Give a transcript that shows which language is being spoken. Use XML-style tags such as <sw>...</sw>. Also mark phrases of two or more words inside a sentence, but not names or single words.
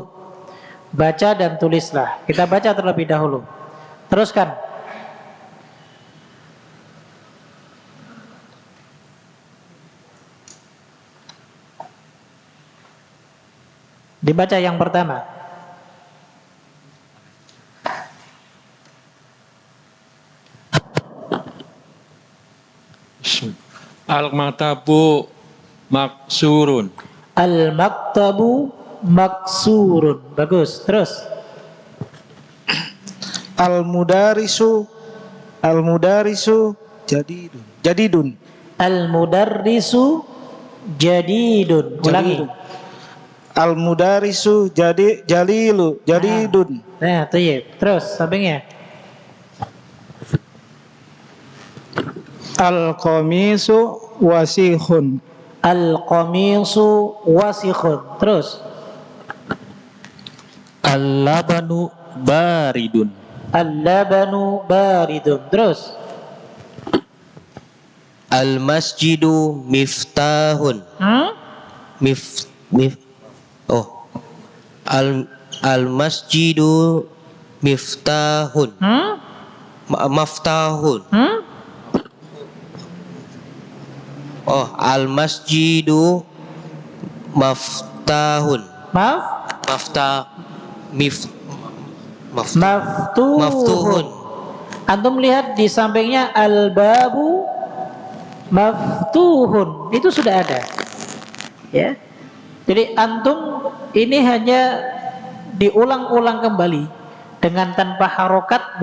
<id>Baca dan tulislah. Kita baca terlebih dahulu. Teruskan. Dibaca yang pertama.</id> <ar>المكتبُ مكسورٌ. المكتبُ مكسورٌ.</ar> <id>Bagus. Terus.</id> <ar>المدرسُ جديدٌ. المدرّسُ جديدٌ. Ulangi. المدرسُ جديدٌ.</ar> <id>Nah, tayyib. Terus sampingnya.</id> <ar>القميصُ واسعٌ. القميصُ واسعٌ. Terus. اللبنُ باردٌ. اللبنُ باردٌ. Terus. المسجدُ مفتاحٌ. المسجدُ مفتاحٌ. مفتاحٌ. المسجدُ مفتاحٌ. Maaf. مفتوحٌ. مفتوحٌ.</ar> <id>Antum lihat di sampingnya</id> <ar>البابُ مفتوحٌ.</ar> <id>Itu sudah ada. Ya. Jadi antum ini hanya diulang-ulang kembali dengan tanpa harokat.</id>